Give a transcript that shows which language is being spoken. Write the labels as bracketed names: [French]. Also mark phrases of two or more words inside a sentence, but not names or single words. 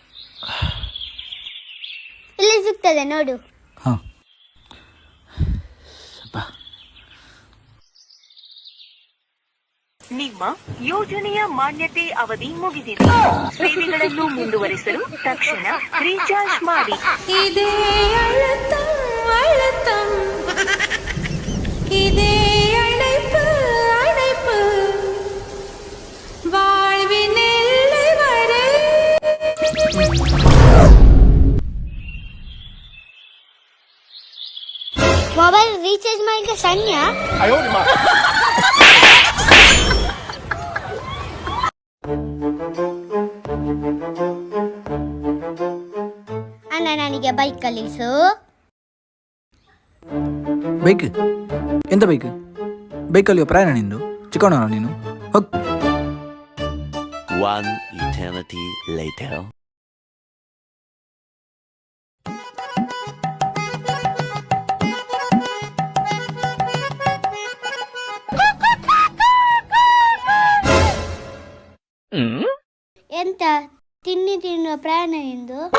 [Kannada] ಇಲ್ಲಿ ಸಿಗ್ತದೆ ನೋಡು. ಹಾ, ನಿಮ್ಮ ಯೋಜನೆಯ ಮಾನ್ಯತೆ ಅವಧಿ ಮುಗಿದಿದೆ. ಸೇವೆಗಳನ್ನು ಮುಂದುವರಿಸಲು ತಕ್ಷಣ ರೀಚಾರ್ಜ್ ಮಾಡಿ. [Tamil] இதே அழுத்தம் அழுத்தம், இதே அழைப்பு அழைப்பு, வாழ்வின் எல்லை வரை. [Kannada] ಮೊಬೈಲ್ ರೀಚಾರ್ಜ್ ಮಾಡಿದ್ರೆ ಸಣ್ಣ. ಅಣ್ಣ, ನನಗೆ ಬೈಕ್ ಕಲಿಸು. ಬೈಕ್? ಎಂತ ಬೈಕ್? ಬೈಕಲ್ಲಿಯೋ ಪ್ರಯಾಣ ನಿಂದು? ಚಿಕ್ಕವನ ನೀನು? ಹೋಗ್. [English] One eternity later. [Kannada] ಎಂತ ತಿನ್ನುವ ಪ್ರಯಾಣ ನಿಂದು?